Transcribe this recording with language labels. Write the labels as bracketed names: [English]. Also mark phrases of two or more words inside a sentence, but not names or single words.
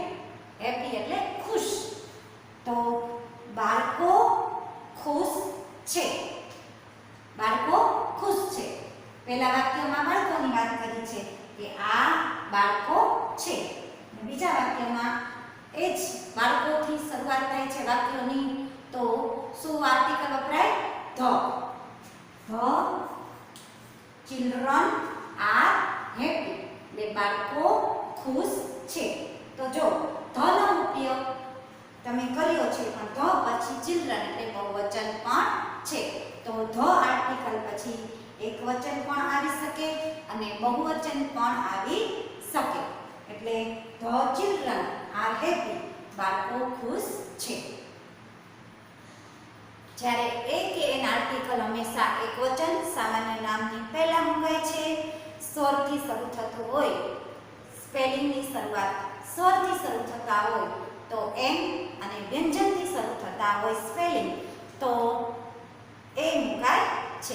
[Gujarati] હેપી એટલે ખુશ. તો બાળકો ખુશ છે. બાળકો ખુશ છે. પહેલા વાક્યમાં બાળકોની વાત કરી છે કે આ બાળકો છે. બીજા વાક્યમાં એ જ બાળકોથી શરૂઆત થાય છે વાક્યોની તો શું આર્ટિકલ વપરાય? [English] the. The children are happy. [Gujarati] એટલે બાળકો ખુશ છે. તો જો the નો ઉપયોગ તમે કર્યો છે પણ the પછી children એટલે બહુવચન પણ છે. તો the આર્ટિકલ પછી એકવચન પણ આવી શકે અને બહુવચન પણ આવી શકે. એટલે [English] the children are happy. [Gujarati] બાળકો ખુશ છે. જ્યારે એ કે એન આર્ટિકલ હંમેશા એકવચન સામાન્ય નામની પહેલા મુકાય છે. સ્વરથી શરૂ થતું હોય, સ્પેલિંગની શરૂઆત સ્વરથી શરૂ થતા હોય તો એમ અને વ્યંજનથી શરૂ થતા હોય સ્પેલિંગ તો એ મુકાય છે.